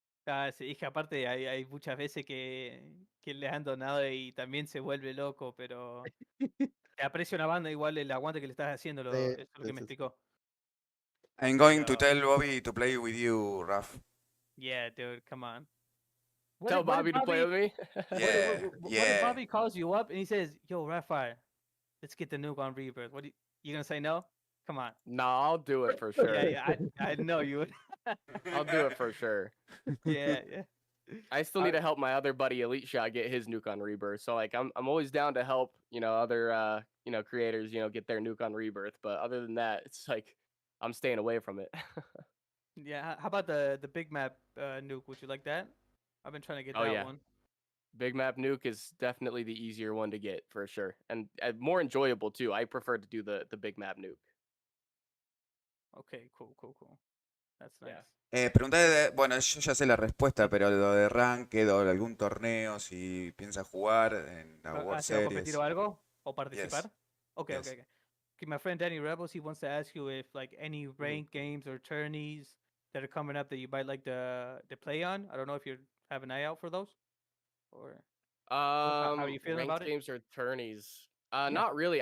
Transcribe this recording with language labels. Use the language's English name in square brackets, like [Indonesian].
[Spanish] Ah, sí, es que aparte hay muchas veces que le han donado y también se vuelve loco, pero te aprecia una banda igual el aguante que le estás haciendo, eso es lo que me explicó. [English] I'm going to [Spanish] Pero- [English] tell Bobby to play with you, Raf. Yeah, dude, come on. Tell Bobby to play with me. Yeah, What if yeah. Bobby calls you up and he says, "Yo, Rafire, let's get the nuke on Rebirth"? What you gonna say? No? Come on. No, I'll do it for sure. Yeah, I know you would. I'll do it for sure. Yeah. I still need to help my other buddy Elite Shot get his nuke on Rebirth. So like I'm always down to help, other creators, get their nuke on Rebirth. But other than that, it's like I'm staying away from it. Yeah. How about the big map nuke? Would you like that? I've been trying to get Oh, that yeah. one. Big map nuke is definitely the easier one to get for sure, and more enjoyable too. I prefer to do the big map nuke. Okay, cool. That's nice. Yeah. [Spanish] Pregunté, bueno, yo ya sé la respuesta, pero lo de Ranked o algún torneo, si piensa jugar en la World ¿Has ido a competir Series. o algo? ¿O participar? Okay, [English] Yes. okay. Okay, my friend Danny Rebels, he wants to ask you if like any ranked games or tourneys that are coming up that you might like to play on. I don't know if you have an eye out for those, or how are you feeling Ranked about it? games or tourneys? Not really.